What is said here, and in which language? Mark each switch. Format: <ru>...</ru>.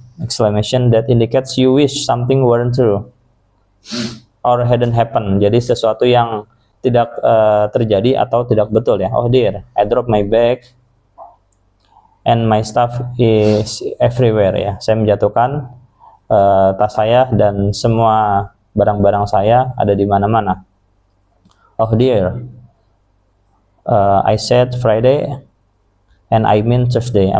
<en>Exclamation that indicates you wish something weren't true or hadn't happened.</en> <id>Jadi sesuatu yang tidak terjadi atau tidak betul ya.</id> <en>Oh dear, I dropped my bag and my stuff is everywhere ya.</en> <id>Saya menjatuhkan tas saya dan semua barang-barang saya ada di mana-mana.</id> <en>Oh dear, I said Friday and I mean Thursday.</en>